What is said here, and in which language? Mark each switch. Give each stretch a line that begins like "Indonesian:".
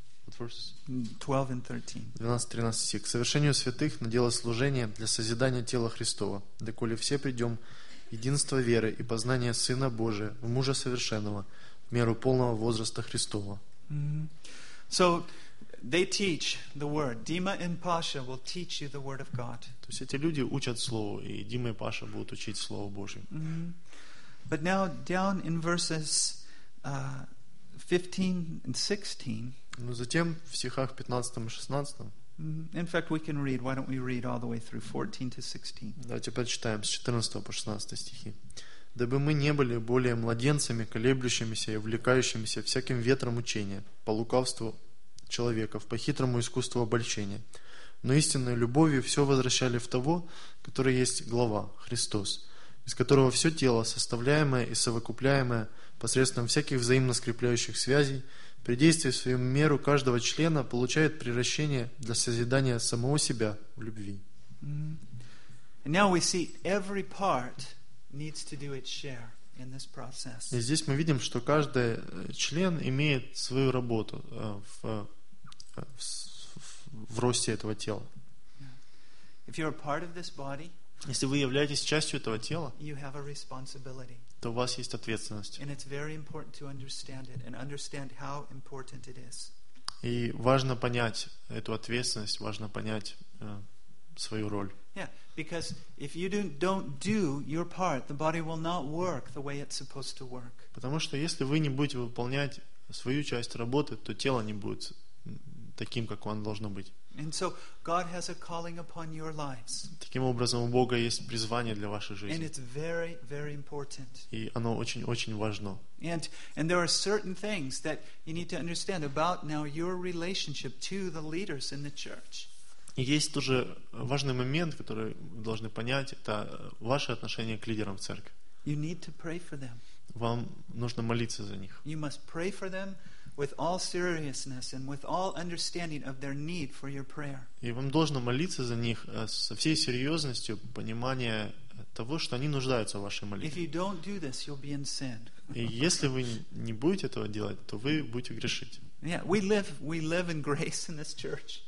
Russian: совершению 12-13 стих. К совершению святых на дело служения для созидания тела Христова, доколе все придем единство веры и познание Сына Божия в мужа совершенного в меру полного возраста Христова.
English: Mm-hmm. So they teach the word. Dima and Pasha will teach you the word of God.
Russian: То есть эти люди учат слово, и Дима и Паша будут учить слово Божье.
English: Mm-hmm. But now down in verses 15 and 16.
Russian: Но затем в стихах 15 и 16.
English: In fact, we can read. Why don't we read all the way through 14 to 16?
Russian: Давайте прочитаем с 14 по 16 стихи. Дабы мы не были более младенцами, колеблющимися и увлекающимися всяким ветром учения, по лукавству человеков, по хитрому искусству обольщения. Но истинной любовью все возвращали в того, который есть глава, Христос, из которого все тело, составляемое и совокупляемое посредством всяких взаимно скрепляющих связей, при действии в свою меру каждого члена получает приращение для созидания самого себя в любви.
English: And now we see every part needs to do its share. In this process.
Russian: И здесь мы видим, что каждый член имеет свою работу в росте этого тела.
English: If you're a part of this body,
Russian: если вы являетесь частью этого тела,
English: you have a responsibility.
Russian: То у вас есть ответственность.
English: And it's very important to understand it and understand how important it is.
Russian: И важно понять эту ответственность, важно понять свою роль.
English: Yeah, because if you don't do your part, the body will not work the way it's supposed to work.
Russian: Потому что если вы не будете выполнять свою часть работы, то тело не будет таким, как оно должно быть.
English: And so God has a calling upon your lives.
Russian: Таким образом, у Бога есть призвание для вашей жизни.
English: And it's very, very important.
Russian: И оно очень-очень важно.
English: And there are certain things that you need to understand about now your relationship to the leaders in the church.
Russian: И есть тоже важный момент, который вы должны понять, это ваше отношение к лидерам в церкви.
English: You need to pray for them.
Russian: Вам нужно молиться за них.
English: You must pray for them with all seriousness and with all understanding of their need for your prayer.
Russian: И вам должно молиться за них со всей серьезностью, понимание того, что они нуждаются в вашей молитве.
English: If you don't do this, you'll be in sin.
Russian: И если вы не будете этого делать, то вы будете грешить.
English: Yeah, we live in grace in this church.